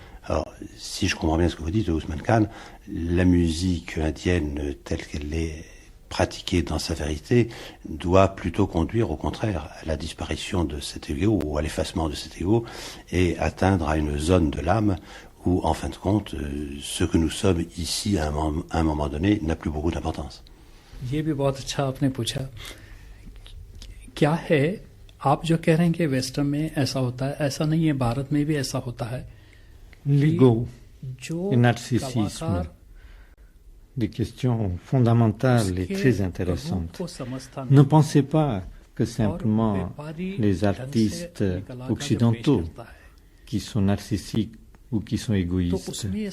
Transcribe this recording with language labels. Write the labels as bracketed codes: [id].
[fr] Alors, si je comprends bien ce que vous dites, Ousmane Khan, la musique indienne telle qu'elle est pratiquée dans sa vérité doit plutôt conduire au contraire à la disparition de cet ego ou à l'effacement de cet ego et atteindre à une zone de l'âme où, en fin de compte, ce que nous sommes ici à un moment donné n'a plus beaucoup d'importance. [hi] ये भी बहुत अच्छा आपने पूछा. क्या है आप जो कह रहे हैं कि वेस्टर्न में ऐसा होता है, ऐसा नहीं है, भारत में भी ऐसा होता है. [fr] L'ego, [hi] जो [fr] le narcissisme, des questions fondamentales et très intéressantes. Ne pensez pas que simplement les artistes occidentaux qui sont narcissiques ou qui sont égoïstes.